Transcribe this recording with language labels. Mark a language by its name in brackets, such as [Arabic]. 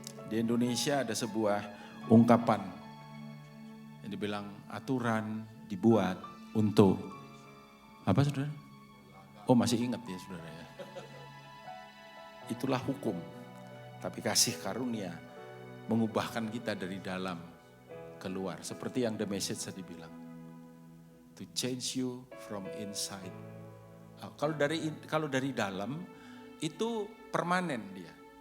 [Indonesian] Di Indonesia ada sebuah ungkapan yang dibilang aturan dibuat untuk, apa saudara? Oh masih ingat ya saudara ya. Itulah hukum. Tapi kasih karunia mengubahkan kita dari dalam keluar. Seperti yang The Message tadi bilang. [English] To change you from inside. [Indonesian] Kalau dari dalam itu permanen dia.